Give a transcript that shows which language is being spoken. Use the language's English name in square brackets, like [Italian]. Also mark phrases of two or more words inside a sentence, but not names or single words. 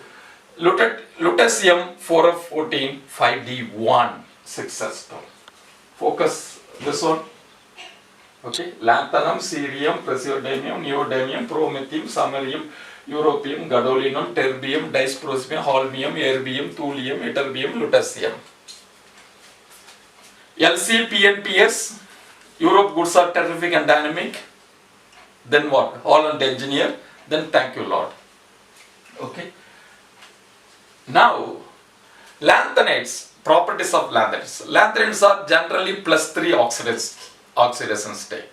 [English] Lutetium 4f14, 5d1, 6s2. Focus this one. Okay. Lanthanum, cerium, praseodymium, neodymium, promethium, samarium, europium, gadolinum, terbium, dysprosium, holmium, erbium, thulium, ytterbium, lutetium. Lc, Pn, Ps. Europe goods are terrific and dynamic. Then what? Holland engineer. Then thank you Lord. Okay. Now, lanthanides, properties of lanthanides. Lanthanides are generally +3 oxidation state.